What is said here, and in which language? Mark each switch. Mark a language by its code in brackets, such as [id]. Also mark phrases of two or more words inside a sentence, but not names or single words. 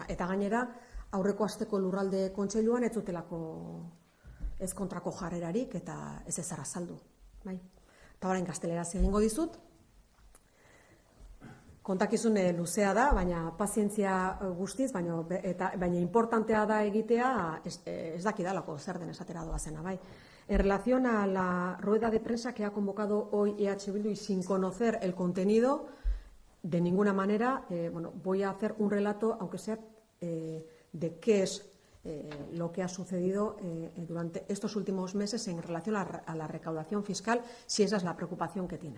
[eu] Eta gainera, aurreko asteko lurralde kontseiluan ez zutelako ez kontrako jarrerarik eta ez ezara azaldu. Eta orain gazteleraz egingo dizut. Kontakizun luzea da, baina pazientzia guztiz, baina importantea da egitea ez dakidalako zer den esatera doazena, bai. [es] En relación a la rueda de prensa que ha convocado hoy EH Bildu y sin conocer el contenido, de ninguna manera, voy a hacer un relato, aunque sea de qué es lo que ha sucedido durante estos últimos meses en relación a la recaudación fiscal, si esa es la preocupación que tienen.